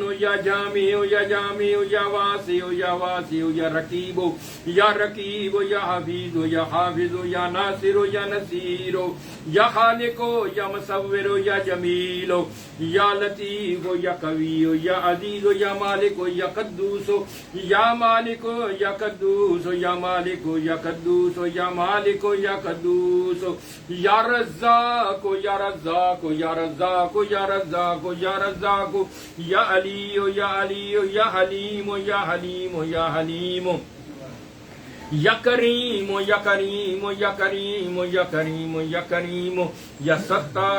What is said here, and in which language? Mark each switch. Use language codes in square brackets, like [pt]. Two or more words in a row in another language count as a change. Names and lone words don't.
[ar] یا جامع یا جامع یا واسع یا واسع یا رقیب یا رقیب یا حفیظ یا حافظ یا ناصر یا نصیر یا خالق یا مصور یا جمیل یا لطیف یا قوی یا عزیز یا مالک یا قدوس یا مالک یا قدوس یا مالک یا قدوس یا مالک یا قدوس یا رزاق یا رزاق یا رزاق یا رزاق یا رزاق یا علی یا علی یا حلیم یا حلیم یا حلیم یا کریم یا کریم یا کریم یا کریم یا کریم یا ستار